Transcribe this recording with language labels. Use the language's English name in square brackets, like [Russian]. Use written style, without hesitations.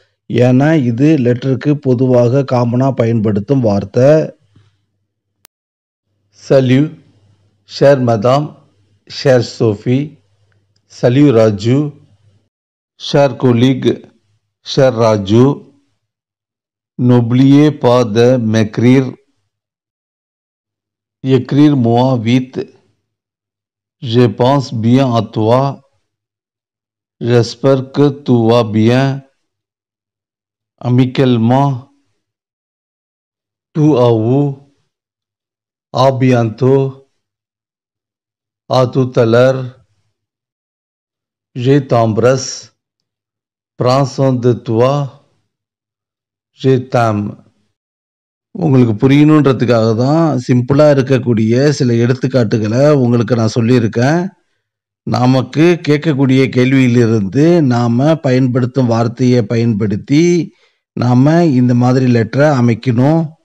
[Tamil] ஏன்னா இது லெட்டருக்கு பொதுவாக காமனாக பயன்படுத்தும் வார்த்தை. [French] சல்யூ, ஷேர் மதாம், ஷேர் சோஃபி, சல்யூ ராஜு, ஷேர் கொலீக், ஷேர் ராஜு. N'oubliez pas de m'écrire, écrire moi vite, je pense bien à toi, j'espère que tout va bien, amicalement, tout à vous, à bientôt, à tout à l'heure, je t'embrasse, prends soin de toi, je t'aime. [Tamil] உங்களுக்கு புரியணுன்றதுக்காக தான் சிம்பிளாக இருக்கக்கூடிய சில எடுத்துக்காட்டுகளை உங்களுக்கு நான் சொல்லியிருக்கேன். நமக்கு கேட்கக்கூடிய கேள்வியிலிருந்து நாம் பயன்படுத்தும் வார்த்தையை பயன்படுத்தி நாம் இந்த மாதிரி லெட்டரை அமைக்கணும்.